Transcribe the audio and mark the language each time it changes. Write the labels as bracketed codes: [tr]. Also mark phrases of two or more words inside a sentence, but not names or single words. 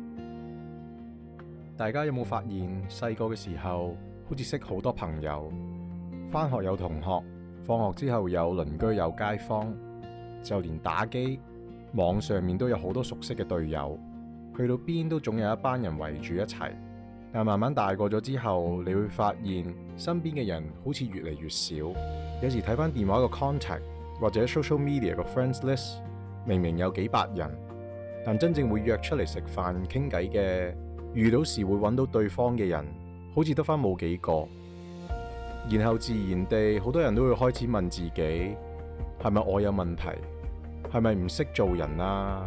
[yue] 大家有冇發現細個嘅時候，好似識好多朋友，返學有同學，放學之後有鄰居有街坊，就連打機，網上面都有好多熟悉嘅隊友，去到邊都總有一班人圍住一齊。但慢慢大個咗之後，你會發現身邊嘅人好似越嚟越少。有時睇返電話個 contact 或者 [en] social media [yue] 個 [en] friends list， [yue] 明明有幾百人，但真正會約出嚟食飯傾偈嘅，遇到時會揾到對方嘅人，好似得返冇幾個。然後自然地，好多人都會開始問自己，係咪我有問題？係咪唔識做人啊？